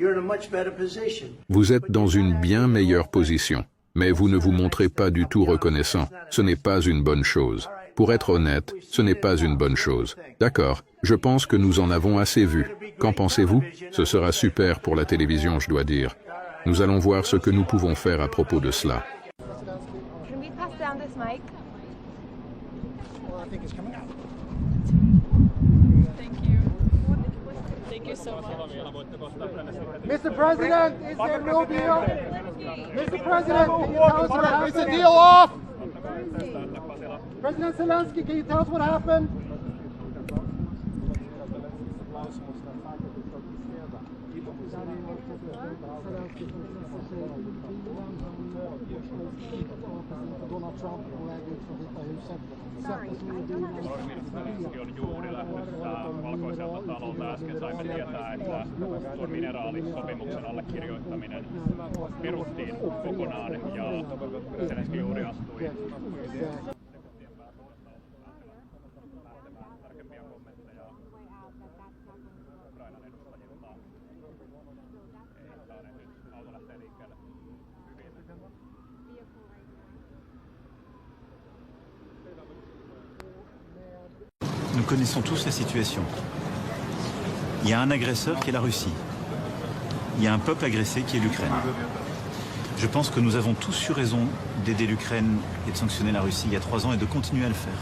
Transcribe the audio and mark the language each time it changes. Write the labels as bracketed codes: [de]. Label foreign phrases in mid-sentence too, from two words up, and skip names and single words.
[fr] Vous êtes dans une bien meilleure position, mais vous ne vous montrez pas du tout reconnaissant. Ce n'est pas une bonne chose. Pour être honnête, ce n'est pas une bonne chose. D'accord, je pense que nous en avons assez vu. Qu'en pensez-vous? Ce sera super pour la télévision, je dois dire. Nous allons voir ce que nous pouvons faire à propos de cela. [en] Mr. President, is there no deal? Mr. President, can you tell us what happened? Is the deal off? President Zelensky, can you tell us what happened? [fi] Zelenski on juuri lähdössä Valkoiselta talolta. Äsken saimme tietää, että tuon mineraalisopimuksen allekirjoittaminen peruttiin kokonaan ja Zelenski juuri astui. Tarkempia kommentteja Ukrainan edustajilta. Ei saaneet nyt. Auto lähtee liikkeelle. [fr] Nous connaissons tous la situation. Il y a un agresseur qui est la Russie. Il y a un peuple agressé qui est l'Ukraine. Je pense que nous avons tous eu raison d'aider l'Ukraine et de sanctionner la Russie il y a 3 ans et de continuer à le faire.